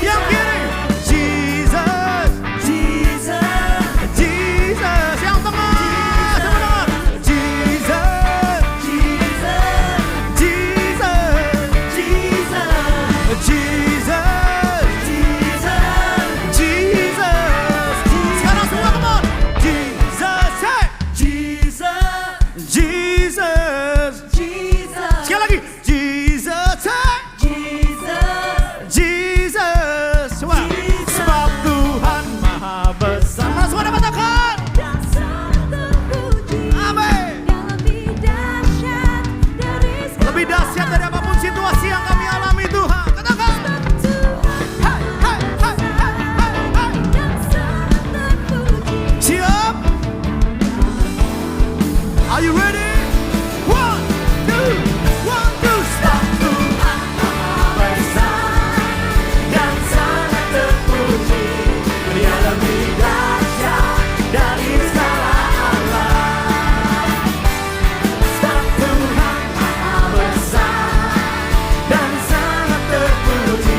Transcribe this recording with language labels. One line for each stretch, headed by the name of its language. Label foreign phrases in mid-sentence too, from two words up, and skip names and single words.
Indonesian: Yang kiri. Jesus, Jesus, Jesus. Yang tengah, coba dengar. Jesus, Jesus, Jesus, Jesus, Jesus, Jesus. Sekarang semua
English: come on.
Indonesian: Jesus, hey. Jesus, Jesus. Sekali lagi. Jesus, hey. Jesus. Coba. Sebab Tuhan Maha Besar. Mana semua dapat katakan? Amin. Lebih dahsyat dari apapun situasi yang kami alami Tuhan. Katakan. Hai, hai, hai, hai, hai, hai. Siap?
English: Are you ready?
Indonesian: 1, 2, 1, 2, stop. Tuhan Maha Besar dan sangat terpuji. Dia lebih dahsyat dari segala alam. Stop. Tuhan Maha Besar dan sangat terpuji.